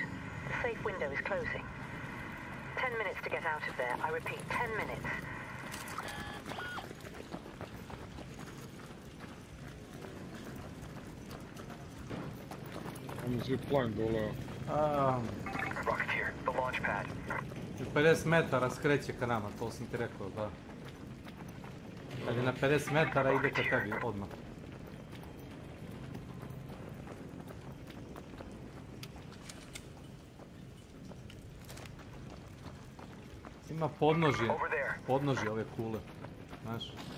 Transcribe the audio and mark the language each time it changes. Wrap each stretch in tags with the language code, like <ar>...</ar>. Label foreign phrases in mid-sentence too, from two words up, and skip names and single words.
<en>The safe window is closing. 10 minutes to get out of there. I repeat, 10 minutes.</en> <sr>Ono zipline dole.</sr> <en>Rocketeer, the launch pad.</en> <sr>50 metara skreće ka nama, to sam ti rekao, da. Kad je na 50 metara ide ka tebi odmah. Ima podnožje ove kule, znaš.</sr>